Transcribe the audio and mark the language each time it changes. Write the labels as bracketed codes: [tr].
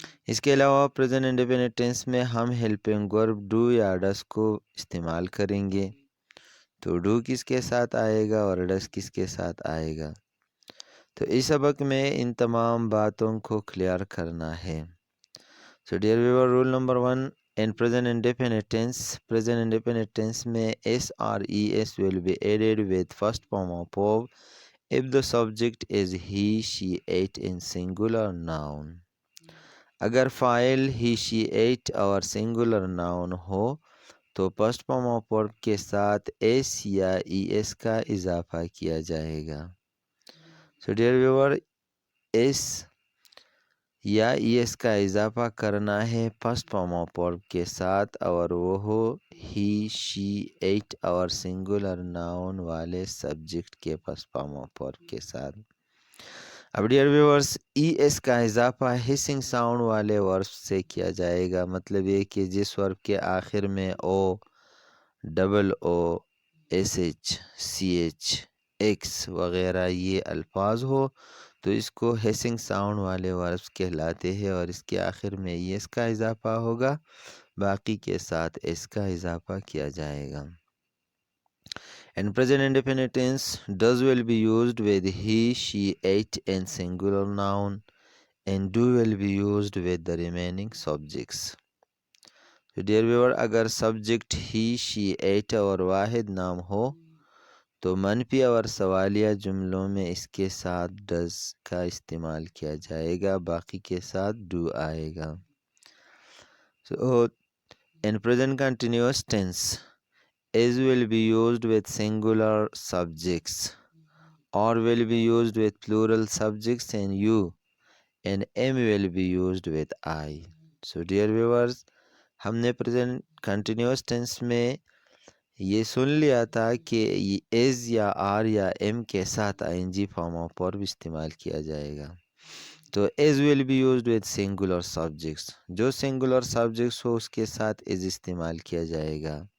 [ur] اس کے علاوہ present independent tennis میں ہم ہیلپنگ ورب ڈو یا ڈس کو استعمال کریں گے. تو ڈو کس کے ساتھ آئے گا اور ڈس کس کے ساتھ آئے گا. تو اس سبق میں ان تمام باتوں کو کلیئر کرنا ہے. [en] So dear viewer, rule number 1, in present indefinite tense میں S or ES will be added with first form of verb if the subject is he, she, it in singular noun. [ur] اگر فاعل he, she, it اور singular noun ہو تو first form of verb کے ساتھ S یا ES کا اضافہ کیا جائے گا. [en] So dear viewer, [ur] S یا ای ایس کا اضافہ کرنا ہے فرسٹ فارم آف ورب کے ساتھ، اور وہ ہو ہی، شی، ایٹ اور سنگولر ناؤن والے سبجیکٹ کے فرسٹ فارم آف ورب کے ساتھ. اب ڈیئر ویورز، ای ایس کا اضافہ ہسنگ ساؤنڈ والے ورب سے کیا جائے گا. مطلب یہ کہ جس ورب کے آخر میں او، ڈبل او، S H, C H, x وغیرہ یہ الفاظ ہو تو اس کو ہیسنگ ساؤنڈ والے وربس کہلاتے ہیں، اور اس کے آخر میں ایس کا اضافہ ہوگا، باقی کے ساتھ ایس کا اضافہ کیا جائے گا. [en] In present indefinite tense, does will be used with he, she, it and singular noun, and do will be used with the remaining subjects. So dear viewer, [ur] اگر سبجیکٹ he, she, it اور واحد نام ہو تو منفی اور سوالیہ جملوں میں اس کے ساتھ ڈز کا استعمال کیا جائے گا، باقی کے ساتھ ڈو آئے گا. [en] So in present continuous tense, is will be used with singular subjects or will be used with plural subjects and you, and am will be used with I. So dear viewers, [ur] ہم نے present continuous tennis میں یہ سن لیا تھا کہ as یا are یا M کے ساتھ آئی N جی form of verb استعمال کیا جائے گا. تو as will be used with singular subjects, جو سنگولر سبجیکٹس ہو اس کے ساتھ ایز استعمال کیا جائے گا.